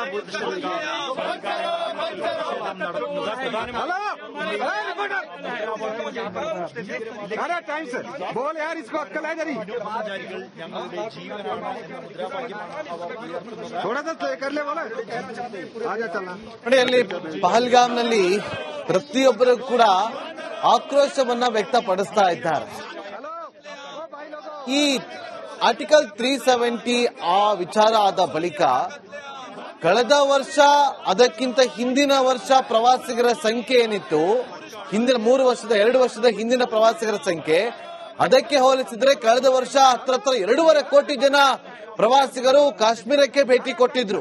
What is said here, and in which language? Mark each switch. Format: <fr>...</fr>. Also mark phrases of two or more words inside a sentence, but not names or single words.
<hi>अरे टाइम से बोल यार, इसको अक्कल है जरी, थोड़ा सा कर ले बोला, आजा चलना।</hi> <kn>ನೋಡಿ, ಅಲ್ಲಿ ಪಹಲ್ಗಾಮ್ನಲ್ಲಿ ಪ್ರತಿಯೊಬ್ಬರು ಕೂಡ ಆಕ್ರೋಶವನ್ನ ವ್ಯಕ್ತಪಡಿಸ್ತಾ ಇದ್ದಾರೆ. ಈ ಆರ್ಟಿಕಲ್ 370 ಆ ವಿಚಾರ ಆದ ಬಳಿಕ ಕಳೆದ ವರ್ಷ ಅದಕ್ಕಿಂತ ಹಿಂದಿನ ವರ್ಷ ಪ್ರವಾಸಿಗರ ಸಂಖ್ಯೆ ಏನಿತ್ತು, ಹಿಂದಿನ 2 ವರ್ಷದ ಹಿಂದಿನ ಪ್ರವಾಸಿಗರ ಸಂಖ್ಯೆ, ಅದಕ್ಕೆ ಹೋಲಿಸಿದ್ರೆ ಕಳೆದ ವರ್ಷ ಹತ್ರ 2.5 ಕೋಟಿ ಜನ ಪ್ರವಾಸಿಗರು ಕಾಶ್ಮೀರಕ್ಕೆ ಭೇಟಿ ಕೊಟ್ಟಿದ್ರು.</kn>